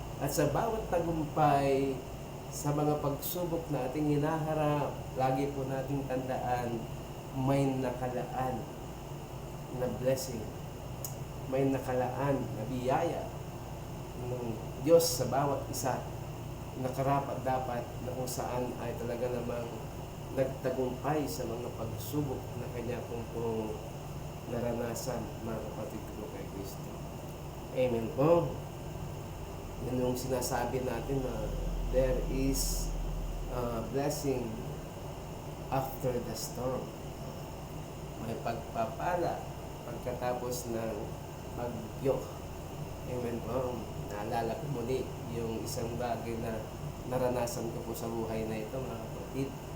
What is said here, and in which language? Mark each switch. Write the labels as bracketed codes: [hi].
[tl] At sa bawat tagumpay, sa mga pagsubok na ating hinaharap, lagi po nating tandaan, may nakalaan na blessing, may nakalaan na biyaya ng Diyos sa bawat isa na karapat dapat na kung saan ay talaga namang nagtagumpay sa mga pagsubok na kanya pong naranasan, mga kapatid ko kay Kristo. Amen po. Yan yung sinasabi natin na [en] there is a blessing after the storm. [tl] May pagpapala pagkatapos ng bagyo. Amen po. Naalala ko muli yung isang bagay na naranasan ko po sa buhay na ito, mga kapatid.